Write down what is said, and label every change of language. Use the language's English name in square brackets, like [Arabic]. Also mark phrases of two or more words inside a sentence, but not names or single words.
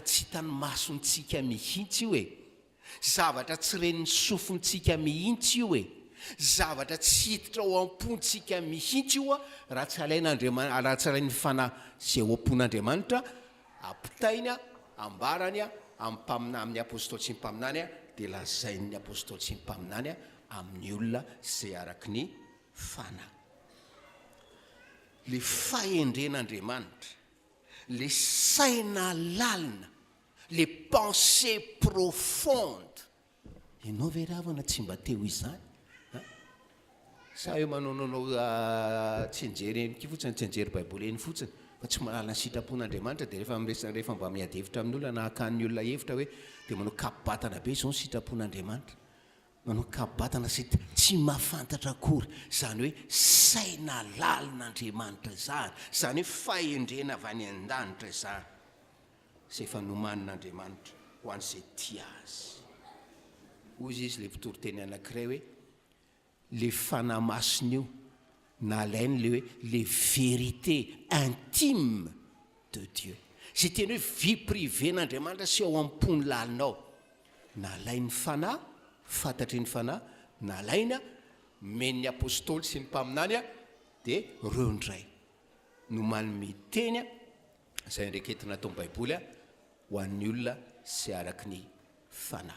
[Malagasy] tsy hitany masontsika mihitsy io e, zavatra tsy reniny sofontsika mihitsy io e, zavatra tsy hiditra ao am-pontsika mihitsy io a, raha tsy alain'Andriamanitra, raha tsy alain'ny fanahy zay ao am-pon'Andriamanitra, ampitainy a, ambarany a, amin'ny apôstôly sy ny mpaminany a, dia lazain'ny apôstôly sy ny mpaminany a amin'ny olona zay araky ny fanahy. Le fahendren'Andriamanitra, le saina lalina, [French] le pensée profonde, [Malagasy] ianao ve ravana tsy mba teo izany? Sa eo manaonao tsenjery fotsiny, tsenjery baiboly eny fotsiny, fa tsy mahalala ny sitrapon'Andriamanitra, dia rehefa mba miady hevitra amin'ny olona na hakan'ny olona hevitra hoe dia manao kapobatana be izao ny sitrapon'Andriamanitra, manao kapobatana tsy mahafantatra akory, zany hoe saina lalin'Andriamanitra zany, zany hoe fahendrena avy any an-danitra zany, zay efa nomanin'Andriamanitra ho an'izay tia azy. Hoy izy le toriteny anankiray hoe le fanahy masina io nalainy le hoe les [French] vérités intimes de Dieu, [Malagasy] zay teny hoe vie privén'Andriamanitra sy ao am-pony lalinao, nalainy fanahy, fantatry ny fanahy, nalaina men'ny apôstôly sy ny mpaminany a, dia reo ndray no manome teny a, izay ndraiketina atao baiboly a, ho an'ny olona sy araky ny fanahy.